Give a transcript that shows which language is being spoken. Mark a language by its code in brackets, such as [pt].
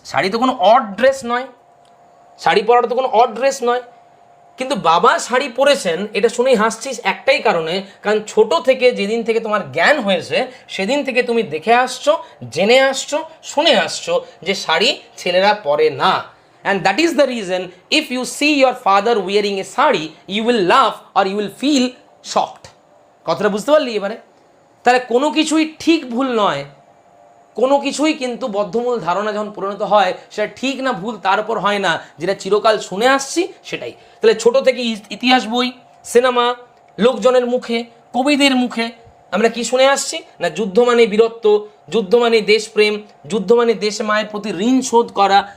[bn] শাড়ি তো কোনো odd dress নয়, শাড়ি পরাটা তো কোনো অড ড্রেস নয়। কিন্তু বাবা শাড়ি পরেছেন এটা শুনেই হাসছিস একটাই কারণে, কারণ ছোট থেকে যেদিন থেকে তোমার জ্ঞান হয়েছে সেদিন থেকে তুমি দেখে আসছো, জেনে আসছো, শুনে আসছো যে শাড়ি ছেলেরা পরে না। [en] And that is the reason if you see your father wearing a sari, you will laugh or you will feel shocked. [bn] কথাটা বুঝতে পারলি এবারে? তাহলে কোনো কিছুই ঠিক ভুল নয়, কোনো কিছুই কিন্তু বদ্ধমূল ধারণা যখন পরিণত হয় সেটা ঠিক না ভুল তার উপর হয় না, যেটা চিরকাল শুনে আসছি সেটাই। তাহলে ছোট থেকে ইতিহাস বই, সিনেমা, লোকজনের মুখে, কবিদের মুখে আমরা কি শুনে আসছি না, যুদ্ধ মানে বীরত্ব, যুদ্ধ মানে দেশপ্রেম, যুদ্ধ মানে দেশ মায়ের প্রতি ঋণ শোধ করা।